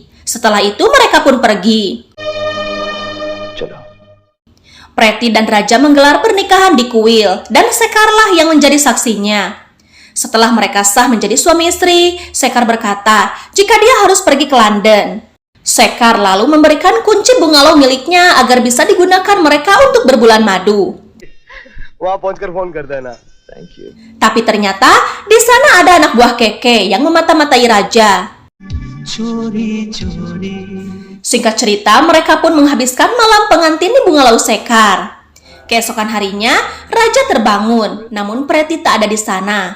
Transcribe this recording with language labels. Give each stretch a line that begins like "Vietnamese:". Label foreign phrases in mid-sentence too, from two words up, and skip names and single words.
Indonesian: Setelah itu mereka pun pergi. Preti dan Raja menggelar pernikahan di kuil dan Sekarlah yang menjadi saksinya. Setelah mereka sah menjadi suami istri, Sekar berkata jika dia harus pergi ke London. Sekar lalu memberikan kunci bungalow miliknya agar bisa digunakan mereka untuk berbulan madu.
Hindi: वहाँ पहुंचकर फोन कर देना.
English: Thank you.
Indonesian: Tapi ternyata di sana ada anak buah Keke yang memata-matai Raja. Singkat cerita, mereka pun menghabiskan malam pengantin di bungalow Sekar. Keesokan harinya, Raja terbangun, namun Preti tak ada di sana.